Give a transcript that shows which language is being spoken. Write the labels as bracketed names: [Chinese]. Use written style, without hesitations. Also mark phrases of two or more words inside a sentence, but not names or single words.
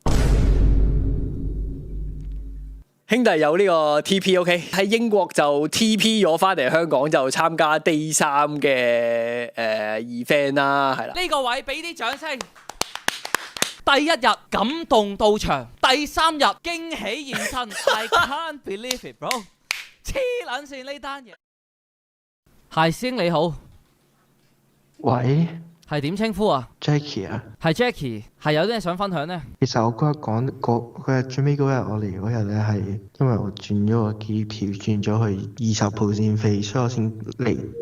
[Cantonese] 兄弟有呢個 TP，OK 喺英國就 TP 咗翻嚟香港就參加 Day 3嘅event 啦，係啦。呢個位俾啲掌聲。第一日感動到場，第3日驚喜現身 ， [English] I can't believe it bro， [Cantonese] 黐撚線呢單嘢。係師兄你好，喂係點稱呼啊？，Jackie 啊，係 Jackie，係有啲嘢想分享呢？其實我嗰日講嗰日最尾嗰日我嚟嗰日咧係因為我轉咗個機票轉咗去20號線飛，所以我先嚟。